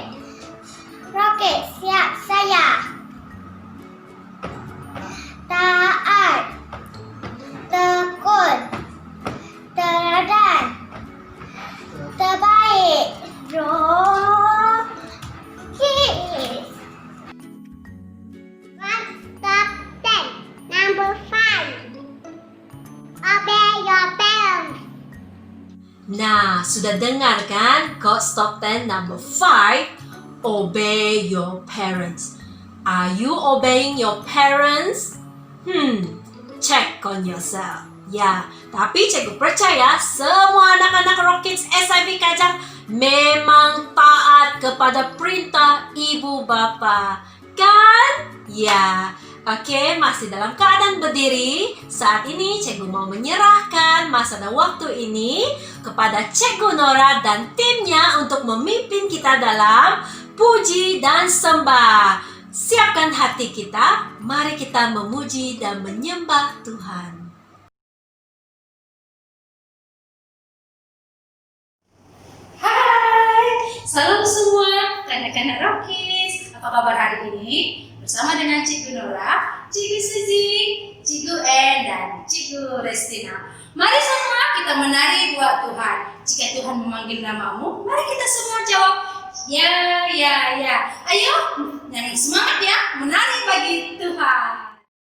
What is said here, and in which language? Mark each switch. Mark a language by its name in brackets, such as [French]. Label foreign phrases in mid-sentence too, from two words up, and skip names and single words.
[Malay] Rocket siap saya. Taat, tekun, teladan, terbaik. Rocket. [English] Stop 10. Number 5. Obey your parents. [Malay] Nah, sudah dengar kan? [English] Quote Stop 10 number 5. Obey your parents. Are you obeying your parents? Check on yourself. [Malay] Ya, tapi cikgu percaya semua anak-anak Rockets SIB Kajang memang taat kepada perintah ibu bapa. Kan? Ya. Oke, masih dalam keadaan berdiri. Saat ini cikgu mau menyerahkan masa dan waktu ini kepada Cikgu Nora dan timnya untuk memimpin kita dalam puji dan sembah. Siapkan hati kita, mari kita memuji dan menyembah Tuhan. Hai, salam semua. anak-anak Rockies. Apa kabar hari ini? Bersama dengan Cikgu Nora, Cikgu Suzy, Cikgu En, dan Cikgu Restina. Mari semua kita menari buat Tuhan. Jika Tuhan memanggil namamu, mari kita semua jawab ya, ya, ya. Ayo, yang semangat ya, menari bagi Tuhan.